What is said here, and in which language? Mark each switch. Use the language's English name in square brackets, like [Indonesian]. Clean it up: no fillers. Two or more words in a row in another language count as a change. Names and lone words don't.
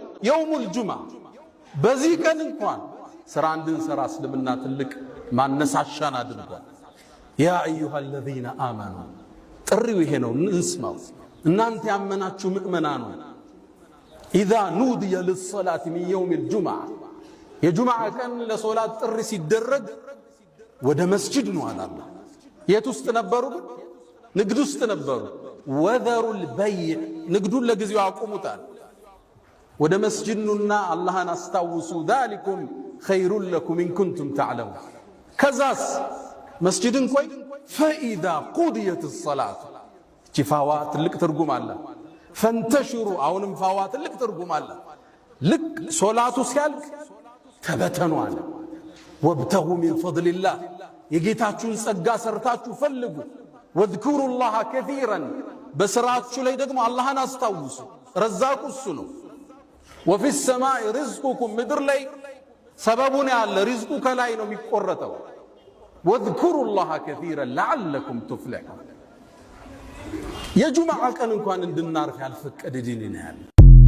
[Arabic] يوم الجمعة [Amharic] በዚህ ቀን እንኳን ስራ እንድንሰራ እስልምና ትልቅ ማነሳሻን አድርጓል። [Arabic] يا أيها الذين آمنوا [Amharic] ጥሪው ይሄ ነው፣ እንስማው። እናንተ ያመናችሁ ምእመናኑ [Arabic] إذا نودي للصلاة من يوم الجمعة [Amharic] የጁምዓ ቀን ለሶላት ጥሪ ሲደረግ ወደ መስጂድ ነው አለ አላህ። የት ውስጥ ነበሩ? ንግድ ውስጥ ነበሩ። [Arabic] وذروا البيع [Amharic] ንግዱን ለጊዜው አቁሙታል። ወደ መስጂድ ነውና አላህን አስታውሱ። [Arabic] ذلكم خير لكم إن كنتم تعلمون። [Amharic] ከዛስ መስጂድን ቆይ [Arabic] فإذا قضيت الصلاة [Amharic] ፋዋ ትልቅ ትርጉም አለ። ፈንተሽሩ አሁንም ፋዋ ትልቅ ትርጉም አለ። ልክ ሶላቱ ሲያልቅ ተበተኑ አለ። [Arabic] وابتغوا من فضل الله [Amharic] የጌታችሁን ጸጋ ሰርታችሁ ፈልጉ። [Arabic] واذكروا الله كثيرا [Amharic] በስራችሁ ላይ ደግሞ አላህን አስታውሱ። ረዛቁ እሱ ነው። [Arabic] وفي السماء رزقكم [Amharic] ምድር ላይ ሰበቡን ያለ ሪዝቁ ከላይ ነው የሚቆረጠው። [Arabic] واذكروا الله كثيرا لعلكم تفلحون። [Amharic] የጁምዓ ቀን እንኳን እንድናርፍ ያልፈቀደ ዲን ነው ያለ